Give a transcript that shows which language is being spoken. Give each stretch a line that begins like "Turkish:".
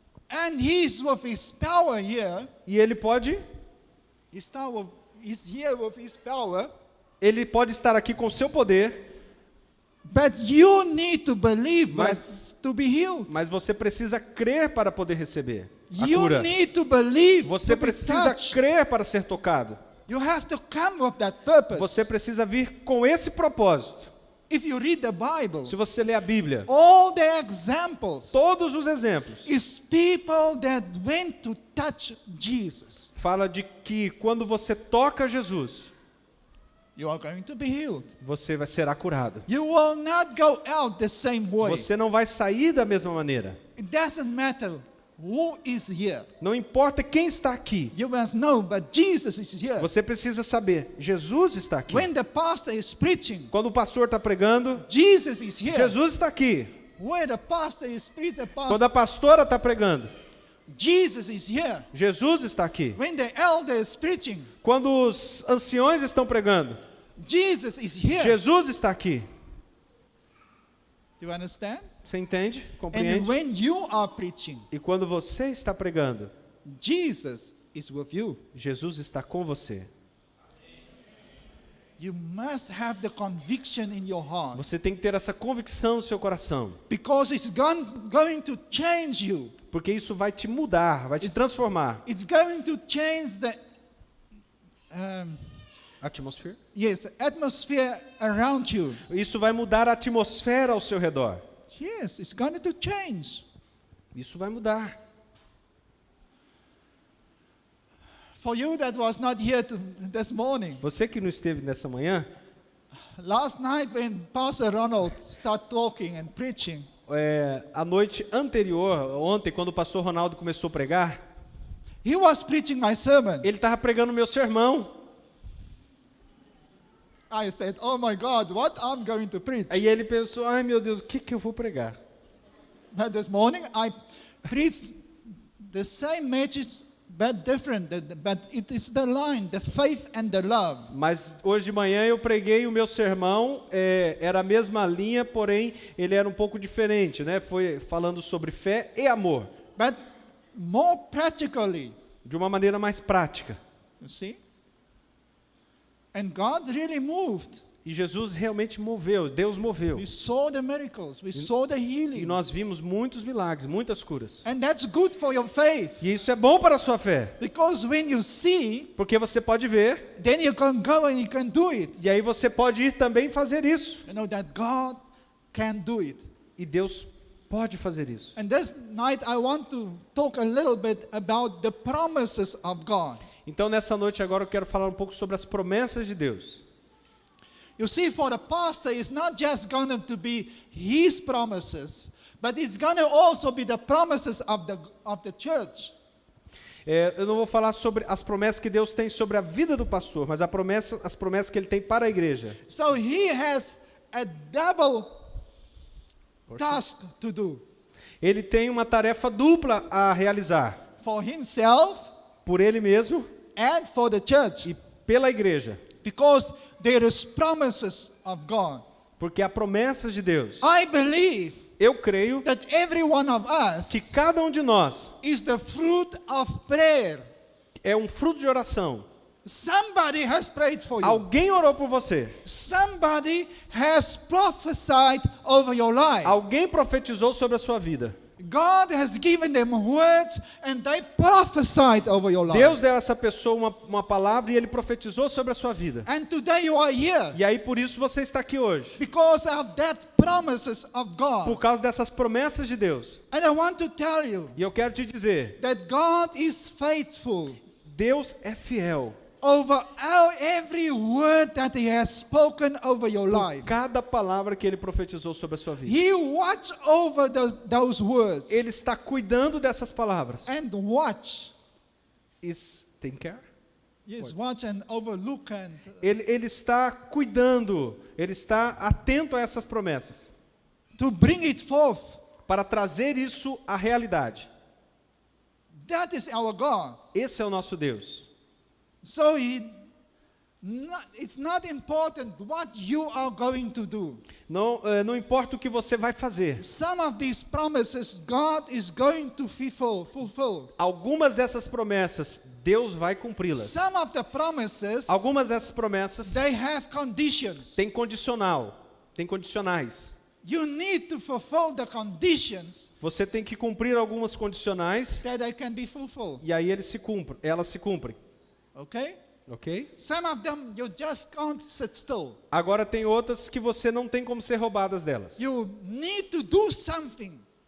English: And He's with His power here.
Portuguese: e ele pode
English: He's here with His power.
Portuguese: estar aqui com seu poder,
English: But you need to believe
Portuguese: Mas-
English: to be healed.
Portuguese: mas você precisa crer para poder receber a
English: You
Portuguese: cura.
English: need to believe
Portuguese: Você
English: to be
Portuguese: precisa
English: touched.
Portuguese: crer para ser tocado.
English: You have to come with that purpose.
Portuguese: Você precisa vir com esse propósito.
English: If you read the Bible,
Portuguese: Se você ler a Bíblia,
English: all the examples
Portuguese: todos os exemplos
English: is people that went to touch Jesus.
Portuguese: fala de que quando você toca Jesus,
English: You are going to be healed.
Portuguese: você será curado.
English: You will not go out the same way.
Portuguese: Você não vai sair da mesma maneira.
English: It doesn't matter who is here.
Portuguese: Não importa quem está aqui.
English: You must know, but Jesus is here.
Portuguese: Você precisa saber, Jesus está aqui.
English: When the pastor is preaching,
Portuguese: Quando o pastor está pregando,
English: Jesus is here.
Portuguese: Jesus está aqui.
English: Where the pastor is preaching,
Portuguese: Quando a pastora está pregando,
English: Jesus is here.
Portuguese: Jesus está aqui.
English: When the elder is preaching,
Portuguese: Quando os anciões estão pregando,
English: Jesus is here.
Portuguese: Jesus está aqui.
English: Do you understand?
Portuguese: Você entende?
English: And
Portuguese: Compreende?
English: when you are preaching,
Portuguese: E quando você está pregando,
English: Jesus is with you.
Portuguese: Jesus está com você.
English: You must have the conviction in your heart,
Portuguese: Você tem que ter essa convicção no seu coração,
English: because it's going to change you.
Portuguese: porque isso vai te mudar, vai te transformar.
English: It's going to change the
Portuguese: Atmosfera?
English: atmosphere around you.
Portuguese: Isso vai mudar a atmosfera ao seu redor.
English: Yes, it's going to change.
Portuguese: Isso vai mudar.
English: For you that was not here this morning,
Portuguese: Você que não esteve nessa manhã,
English: last night when Pastor Ronald started talking and preaching,
Portuguese: a noite anterior, ontem, quando o pastor Ronaldo começou a pregar,
English: he was preaching my sermon.
Portuguese: ele estava pregando o meu sermão.
English: I said, "Oh my God, what I'm going to preach?"
Portuguese: Aí ele pensou, ai meu Deus, o que eu vou pregar?
English: But this morning I preached the same message, but different. But it is the line, the faith and the love.
Portuguese: Mas hoje de manhã eu preguei o meu sermão, era a mesma linha, porém ele era um pouco diferente, né? Foi falando sobre fé e amor,
English: But more practically,
Portuguese: de uma maneira mais prática.
English: you see? And God really moved.
Portuguese: E Jesus realmente moveu, Deus moveu.
English: We saw the miracles. We saw the
Portuguese: E
English: healing.
Portuguese: nós vimos muitos milagres, muitas curas.
English: And that's good for your faith.
Portuguese: E isso é bom para a sua fé,
English: Because when you see,
Portuguese: porque você pode ver,
English: then you can go and you can do it.
Portuguese: e aí você pode ir também fazer isso.
English: You know that God can do it.
Portuguese: E Deus pode fazer isso.
English: And this night I want to talk a little bit about the promises of God.
Portuguese: Então nessa noite agora eu quero falar um pouco sobre as promessas de Deus.
English: You see, for the pastor, it's not just going to be his promises, but it's going to also be the promises of the church.
Portuguese: Eu não vou falar sobre as promessas que Deus tem sobre a vida do pastor, mas as promessas que Ele tem para a igreja.
English: So he has a double task to do.
Portuguese: Ele tem uma tarefa dupla a realizar,
English: For himself
Portuguese: por Ele mesmo
English: and for the church.
Portuguese: e pela igreja,
English: Because there is promises of God.
Portuguese: porque há promessas de Deus.
English: I believe
Portuguese: Eu creio
English: that every one of
Portuguese: que
English: us
Portuguese: cada um de nós
English: is the fruit of prayer.
Portuguese: é um fruto de oração.
English: Somebody has prayed for you.
Portuguese: Alguém orou por você.
English: Somebody has prophesied over your life.
Portuguese: Alguém profetizou sobre a sua vida.
English: God has given them words and they prophesied over your life.
Portuguese: Deus deu a essa pessoa uma palavra e Ele profetizou sobre a sua vida.
English: And today you are here
Portuguese: E aí por isso você está aqui hoje.
English: because of that promises of God.
Portuguese: Por causa dessas promessas de Deus.
English: And I want to tell you
Portuguese: E eu quero te dizer,
English: that God is faithful
Portuguese: Deus é fiel.
English: over every word that He has spoken over your life.
Portuguese: Cada palavra que Ele profetizou sobre a sua vida.
English: He watch over those words.
Portuguese: Ele está cuidando dessas palavras.
English: And watch. Take care. Yes, watch and overlook and
Portuguese: Ele está cuidando, Ele está atento a essas promessas.
English: to bring it forth.
Portuguese: Para trazer isso à realidade.
English: That is our God.
Portuguese: Esse é o nosso Deus.
English: So it's not important what you are going to do.
Portuguese: Não importa o que você vai fazer.
English: Some of these promises God is going to fulfill.
Portuguese: Algumas dessas promessas, Deus vai cumpri-las.
English: Some of the promises,
Portuguese: Algumas dessas promessas
English: they have conditions.
Portuguese: tem condicionais.
English: You need to fulfill the conditions
Portuguese: Você tem que cumprir algumas condicionais
English: that they can be fulfilled.
Portuguese: e aí elas se cumprem.
English: Okay?
Portuguese: Ok?
English: Some of them you just can't sit still.
Portuguese: Agora tem outras que você não tem como ser roubadas delas.
English: You need to do something.